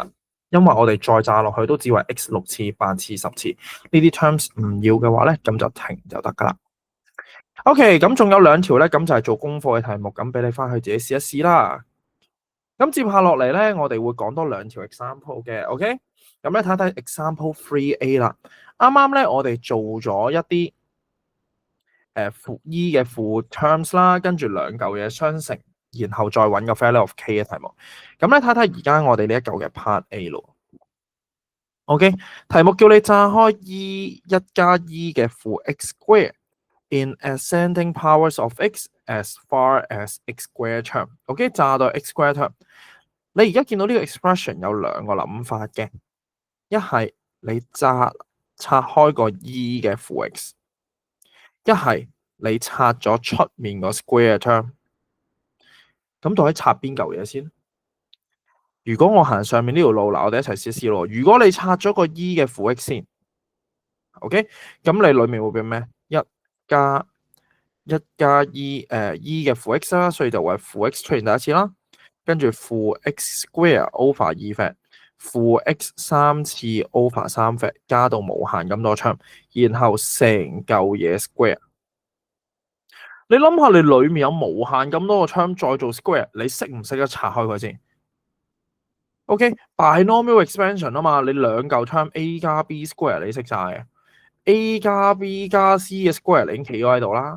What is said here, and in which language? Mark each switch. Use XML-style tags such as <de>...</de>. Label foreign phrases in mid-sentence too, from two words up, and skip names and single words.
<yue>因為我哋再炸落去都只係 x 6次、8次、10次，呢啲 terms 唔要嘅話咧，咁就停就得噶啦。OK， 咁仲有2條咧，咁就係做功課嘅題目，咁俾你翻去自己試一試啦。咁接下落嚟咧，我哋會講多2條 example 嘅 ，OK？咁咧睇睇 example 3A 啦。啱啱咧我哋做咗一啲負 E 嘅負 terms 啦，跟住2嚿嘢相乘，然後再揾個</yue> <en>value of k</en> <yue>嘅題目。咁咧睇睇而家我哋呢一嚿嘅 part A 咯。OK， 題目叫你炸開 E1 加 E 嘅負 x square</yue> <en>in ascending powers of x as far as x square term。</en> <yue>OK， 炸到</yue> <en>x square term。</en> <yue>你而家見到呢個 expression 有2個諗法嘅，一係你拆開個 E 嘅負 x， 一係你拆咗出面個 square term。咁到底拆邊嚿嘢先？如果我行上面呢條路，嗱，我哋一齊試試咯。如果你拆咗個 E 嘅負 x 先 ，OK， 咁你裡面會變咩？1加 E E 嘅負 x 啦，所以就會負 x 出現第一次啦。跟住負</yue> <en>x square over 2 fact，</en> <yue>負 x 3次</yue> <en>over 3 fact，</en> <yue>加到無限咁多 term， 然後成嚿嘢 square。你諗下，你裡面有無限咁多個 term， 再做 square， 你識唔識得拆開佢先 ？</yue> <en>OK，binomial expansion</en> <yue>啊嘛，你2嚿 term a 加 b square 你識晒嘅 ，a 加 b 加 c 嘅 square 你已經企咗喺度啦。</yue>